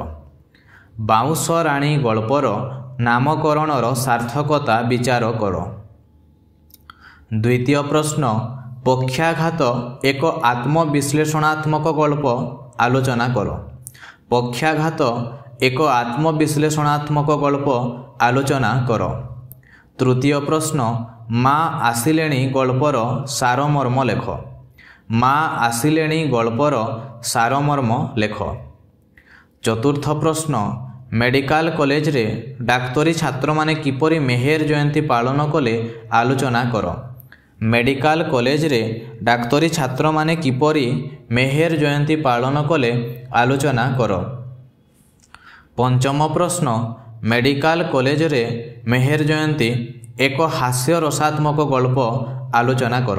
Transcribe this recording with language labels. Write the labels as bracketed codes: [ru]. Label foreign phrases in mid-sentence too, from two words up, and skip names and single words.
[or] ବାଉଁଶ ରାଣୀ ଗଳ୍ପର ନାମକରଣର ସାର୍ଥକତା ବିଚାର କର। ଦ୍ୱିତୀୟ ପ୍ରଶ୍ନ, ପକ୍ଷାଘାତ ଏକ ଆତ୍ମବିଶ୍ଳେଷଣାତ୍ମକ ଗଳ୍ପ ଆଲୋଚନା କର। ପକ୍ଷାଘାତ ଏକ ଆତ୍ମବିଶ୍ଳେଷଣାତ୍ମକ ଗଳ୍ପ ଆଲୋଚନା କର। ତୃତୀୟ ପ୍ରଶ୍ନ, ମାଁ ଆସିଲେଣି ଗଳ୍ପର ସାରମର୍ମ ଲେଖ। ମାଁ ଆସିଲେଣି ଗଳ୍ପର ସାରମର୍ମ ଲେଖ। ଚତୁର୍ଥ ପ୍ରଶ୍ନ, [en] medical college [or] ରେ ଡାକ୍ତରୀ ଛାତ୍ର ମାନେ କିପରି ମେହେର ଜୟନ୍ତୀ ପାଳନ କଲେ ଆଲୋଚନା କର। [en] medical college [or] ରେ ଡାକ୍ତରୀ ଛାତ୍ର ମାନେ କିପରି ମେହେର ଜୟନ୍ତୀ ପାଳନ କଲେ ଆଲୋଚନା କର। ପଞ୍ଚମ ପ୍ରଶ୍ନ, [en] medical college [or] ରେ ମେହେର ଜୟନ୍ତୀ ଏକ ହାସ୍ୟ ରସାତ୍ମକ ଗଳ୍ପ ଆଲୋଚନା କର।